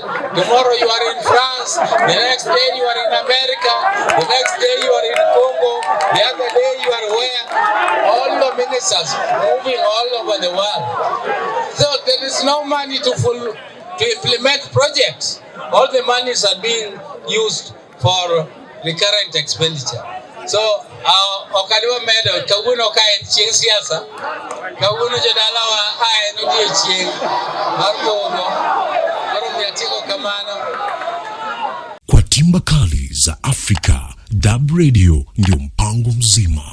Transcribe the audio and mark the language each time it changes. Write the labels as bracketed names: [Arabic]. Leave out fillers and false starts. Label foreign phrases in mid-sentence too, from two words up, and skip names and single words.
[English] Tomorrow you are in France, the next day you are in America, the next day you are in Congo, the other day you are where? All the ministers moving all over the world. So there is no money to implement projects. All the monies are being used for recurrent expenditure. So, [Luo (Kenya and Tanzania)] okaliwa medo kaguno ka en chieng siasa kaguno jodala wa en odiechieng mar gogo koro miatiko kamano. [Swahili] Kwa timba kali za Afrika, DURB Radio ndio mpango mzima.